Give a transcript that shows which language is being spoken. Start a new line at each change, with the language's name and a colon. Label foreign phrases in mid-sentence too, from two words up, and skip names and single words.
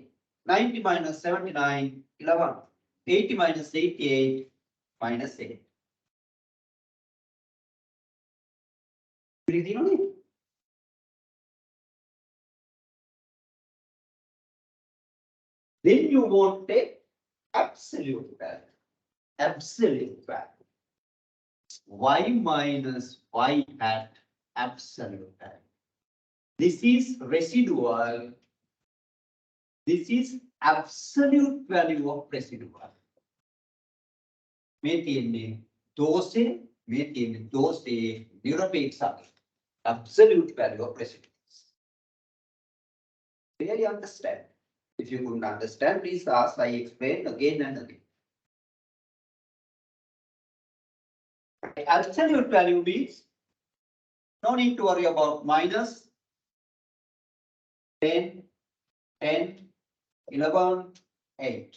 English: 90 minus 79, 11. 80 minus 88 minus 8. Breathing on it. Then you want a absolute value. Absolute value. Y minus y hat absolute value. This is residual. This is absolute value of residual.
Sinhala: මේ තියෙන්නේ දෝෂේ, මේ තියෙන්නේ දෝෂේ නිරපේක්ෂක.
English: Absolute value of residuals. Really understand? If you couldn't understand, please ask. I explain again and again. Absolute value means no need to worry about minus 10, 10, 11, 8.